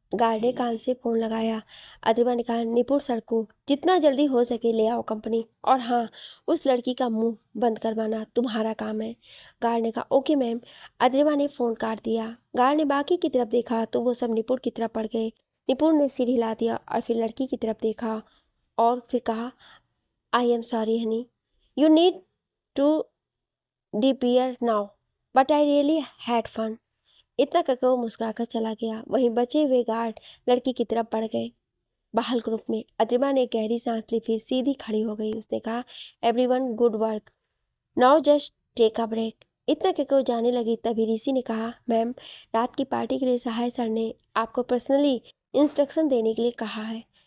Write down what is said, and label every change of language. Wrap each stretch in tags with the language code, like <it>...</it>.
<hi>Guard ने कान से phone लगाया। अद्रिमा ने कहा, निपुण सर को जितना जल्दी हो सके ले आओ कंपनी, और हाँ, उस लड़की का मुंह बंद करवाना तुम्हारा काम है। गार्ड ने कहा, ओके मैम। अद्रिमा ने फ़ोन काट दिया। गार्ड ने बाकी की तरफ देखा तो वो सब निपुण की तरफ पड़ गए। निपुण ने सिर हिला दिया और फिर लड़की की तरफ देखा और फिर कहा,</hi> <en>I am sorry, honey. You need to disappear now. But I really had fun.</en> <hi>इतना कहकर वो मुस्कुराकर चला गया। वहीं बचे हुए गार्ड लड़की की तरफ बढ़ गए। बहाल ग्रुप में अद्रिमा ने गहरी सांस ली, फिर सीधी खड़ी हो गई। उसने कहा,</hi> <en>Everyone good work, now just take a break.</en> <hi>इतना कहकर वो जाने लगी तभी ऋषि ने कहा, मैम, रात की पार्टी के लिए सहाय सर ने आपको पर्सनली इंस्ट्रक्शन देने के लिए कहा है।</hi>